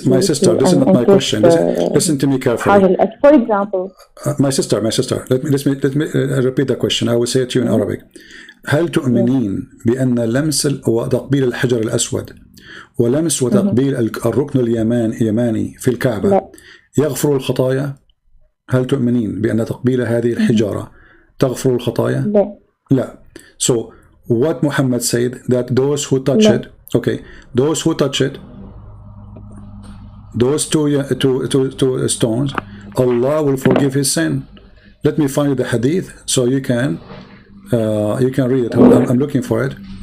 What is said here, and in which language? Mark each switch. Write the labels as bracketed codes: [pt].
[en] my sister, this is not my question. Listen to me carefully. For example, my sister, let me repeat the question. I will say it to you in Arabic. [ar] هل تؤمنين بأن لمس وتقبيل الحجر الأسود ولمس وتقبيل الركن اليماني في الكعبة يغفر الخطايا؟ هل تؤمنين بأن تقبيل هذه الحجارة تغفر الخطايا؟ لا. [en] So what Muhammad said, that those who touch it, okay, those who touch it, those two stones, Allah will forgive his sin. Let me find the hadith so you can read it. I'm looking for it.